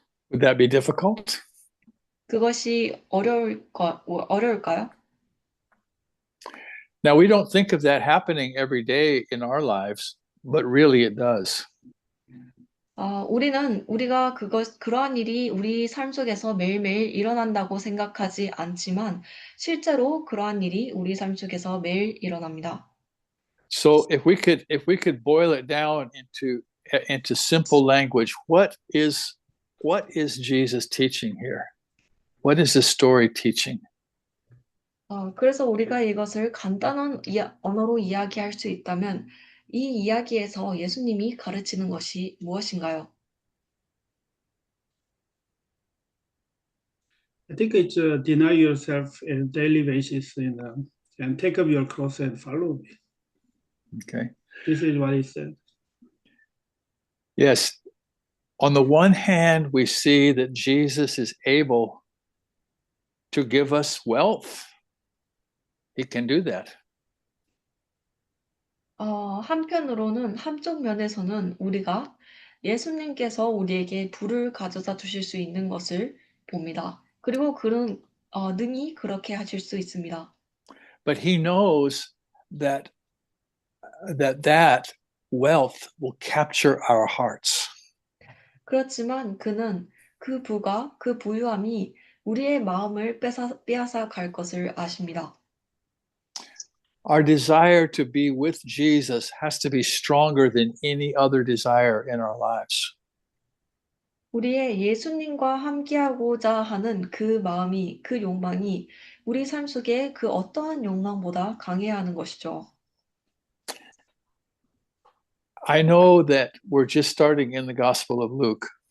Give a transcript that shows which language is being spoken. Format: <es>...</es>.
<en>Would that be difficult?</en> <ko>그것이 어려울까요?</ko> <en>Now, we don't think of that happening every day in our lives, but really it does.</en> <ko>우리가 그러한 일이 우리 삶 속에서 매일매일 일어난다고 생각하지 않지만 실제로 그러한 일이 우리 삶 속에서 매일 일어납니다.</ko> <en>So if we could boil it down into simple language, what is Jesus teaching here? What is the story teaching?</en> <ko>그래서 우리가 이것을 간단한 언어로 이야기할 수 있다면 이 이야기에서 예수님이 가르치는 것이 무엇인가요?</ko> <en>I think it's deny yourself on a daily basis and take up your cross and follow me. Okay. This is what he said. Yes. On the one hand, we see that Jesus is able to give us wealth. He can do that.</en> <ko>한쪽 면에서는 우리가 예수님께서 우리에게 부를 가져다 주실 수 있는 것을 봅니다. 그리고 그는 능히 그렇게 하실 수 있습니다.</ko> <en>But he knows that wealth will capture our hearts.</en> <ko>그렇지만 그는 그 부유함이 우리의 마음을 빼앗아 갈 것을 아십니다.</ko> <en>Our desire to be with Jesus has to be stronger than any other desire in our lives.</en> <ko>우리의 예수님과 함께하고자 하는 그 마음이, 그 욕망이 우리 삶 속에 그 어떠한 욕망보다 강해야 하는 것이죠.</ko> <en>I know that we're just starting in the Gospel of Luke.</en>